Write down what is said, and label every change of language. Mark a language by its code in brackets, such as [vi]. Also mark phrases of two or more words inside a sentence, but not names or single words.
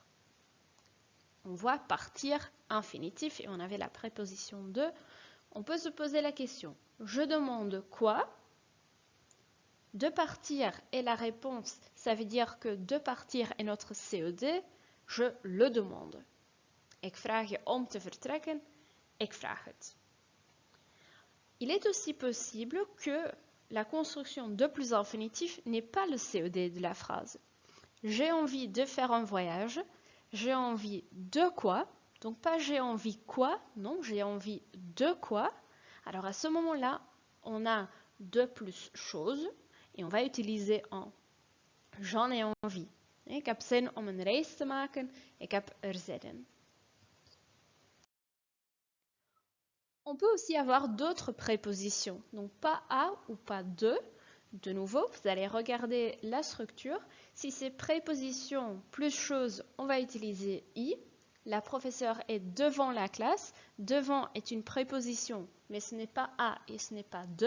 [fr] On voit partir, infinitif, et on avait la préposition de. On peut se poser la question. Je demande quoi? De partir est la réponse. Ça veut dire que de partir est notre COD. Je le demande. [nl] Ik vraag je om te vertrekken. Ik vraag het. [fr] Il est aussi possible que la construction de plus infinitif n'est pas le COD de la phrase. J'ai envie de faire un voyage. J'ai envie de quoi? Donc pas j'ai envie quoi? Non, j'ai envie de quoi? Alors à ce moment-là, on a de plus chose et on va utiliser en. J'en ai envie. [nl] Ik heb zin om een reis te maken. Ik heb er zin in. [fr] On peut aussi avoir d'autres prépositions, donc pas à ou pas de. De nouveau, vous allez regarder la structure. Si c'est préposition plus chose, on va utiliser i. La professeure est devant la classe. Devant est une préposition, mais ce n'est pas à et ce n'est pas de.